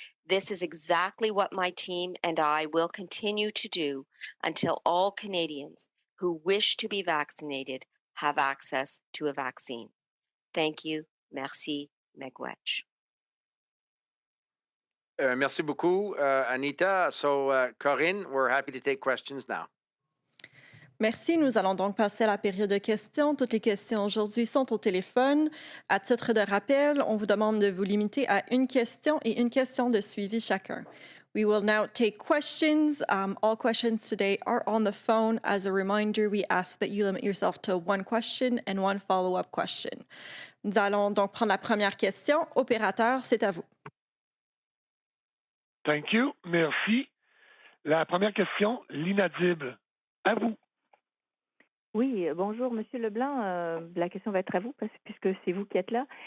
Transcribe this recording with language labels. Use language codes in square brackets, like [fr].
[en] This is exactly what my team and I will continue to do until all Canadians who wish to be vaccinated have access to a vaccine. Thank you. [fr] Merci. [en] Megwetch. [fr] Merci beaucoup, Anita. [en] So, Corinne, we're happy to take questions now. [fr] Merci. Nous allons donc passer à la période de questions. Toutes les questions aujourd'hui sont au téléphone. À titre de rappel, on vous demande de vous limiter à une question et une question de suivi chacun. [en] We will now take questions. All questions today are on the phone. As a reminder, we ask that you limit yourself to one question and one follow-up question. [fr] Nous allons donc prendre la première question. Opérateur, c'est à vous. [en] Thank you. [fr] Merci. La première question, l'inaudible. À vous. Oui, bonjour, Monsieur Leblanc. La question va être à vous, puisque c'est vous qui êtes là.